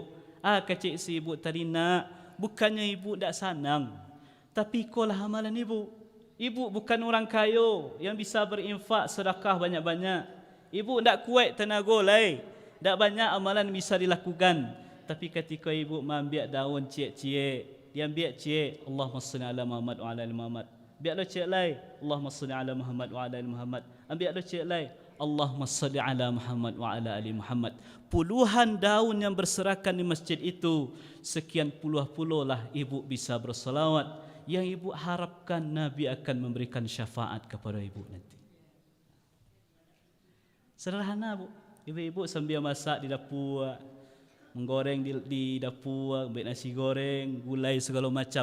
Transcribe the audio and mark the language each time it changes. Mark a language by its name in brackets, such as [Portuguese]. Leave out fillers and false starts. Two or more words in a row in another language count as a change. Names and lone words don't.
[Minangkabau] Kecik si ibu tadi nak, bukannya ibu tak senang, tapi ikolah amalan ibu. [Indonesian] Ibu bukan orang kaya yang bisa berinfak sedekah banyak-banyak. Ibu tak kuat tenaga lai, tak banyak amalan bisa dilakukan. Tapi ketika ibu mengambil daun ciek-ciek, dia ambil cik [Arabic] اللهم صل على محمد وعلى آل محمد. [Indonesian] Biarlah cik lai [Arabic] اللهم صل على محمد وعلى آل محمد. [Indonesian] Ambil cik lai [Arabic] اللهم صل على محمد وعلى آل محمد. [Indonesian] Puluhan daun yang berserakan di masjid itu, sekian puluh lah ibu bisa bersalawat, yang ibu harapkan Nabi akan memberikan syafaat kepada ibu nanti. Sederhana bu, ibu-ibu sambil masak di dapur, menggoreng di dapur, ambil nasi goreng, gulai segala macam.